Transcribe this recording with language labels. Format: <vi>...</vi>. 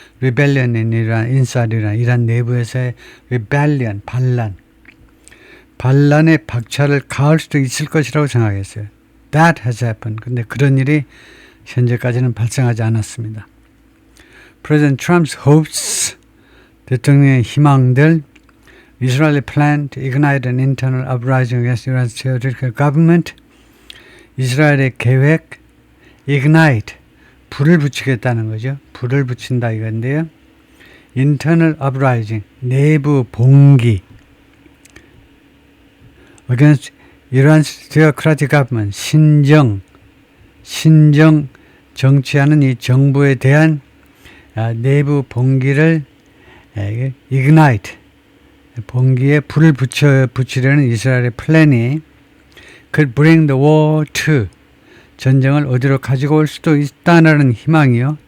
<en>Rebellion in Iran, inside Iran,</en> <ko>이란 내부에서의 rebellion, 반란의 박차를 가할 수도 있을 것이라고 생각했어요.</ko> <en>That has happened.</en> <ko>근데 그런 일이 현재까지는 발생하지 않았습니다.</ko> <en>President Trump's hopes,</en> <ko>대통령의 희망들,</ko> <en>Israeli plan to ignite an internal uprising against Iran's theocratic government,</en> <ko>이스라엘의 계획,</ko> <en>ignite,</en> <ko>불을 붙이겠다는 거죠. 불을 붙인다 이건데요. Internal uprising, 내부 봉기,</ko> <en>against Iran's theocratic government,</en> <ko>신정 정치하는 이 정부에 대한 내부 봉기를 ignite, 봉기에 불을 붙이려는 이스라엘의 플랜이</ko> <en>could bring the war to,</en> <ko>전쟁을 어디로 가지고 올 수도 있다는 희망이요.</ko>